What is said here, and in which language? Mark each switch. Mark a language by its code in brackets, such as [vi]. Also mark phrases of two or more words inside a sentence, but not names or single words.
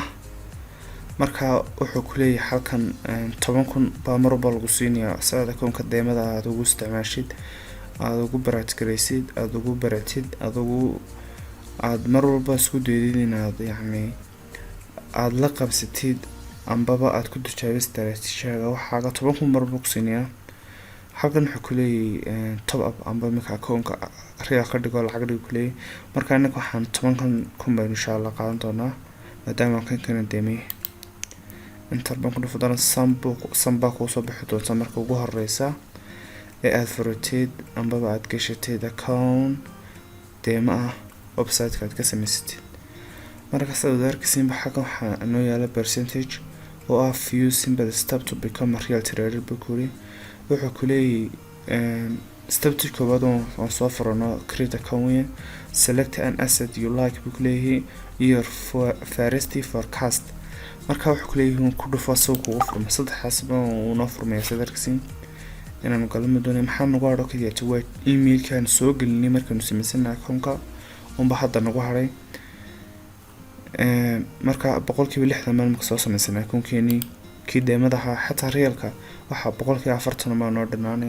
[so] markaa wuxuu ku leeyahay halkan 10,000 baa mar walba lagu siinayaa si aad accountka deemada aad ugu isticmaashid, aad ugu baraadgaraysid, aad ugu baratid, aad mar walba isku daydid inaad yacni aad la qabsatid ambaba aad ku tijaabis istaraatiijiyada waxaaga 10,000 mar buu ku siinayaa. halkan wuxuu ku leeyahay [en] top up [so] amba marka accountka real ka dhigo lacag dhigo ku leeyahay. marka anaga waxaan 10,000 baan insha Allah qaadan doonaa maadaama kan kana deemay. inta baan ku dhufan doonaa samba ku soo bixi doonta marka ugu horeysa ee aad furatid ambaba aad gashatid account deema ah website-ka aad ka samaysatid. marka sida arkaysiin waxa noo yaala percentage oo ah [en] few simple steps to become a real trader [so] bukuri. wuxuu ku leeyahay step koowaad oo soo furano [en] create account, select an asset you like [so] buu leeyahay [en] your first forecast. [so] marka wuxuu ku leeyahay ku dhufo suuq ugu furmo saddexaas uu noo furmay sida arkaysiin inaan galmo doonay maxaan ugu haro kaliya waa email-kan soo gelinay markaan sameysana accountka umba hadda nagu haray marka 60% marka soo sameysana accountkeenii kii deemadaha xataa reelka waxa 40% ma noo dhanaanaya.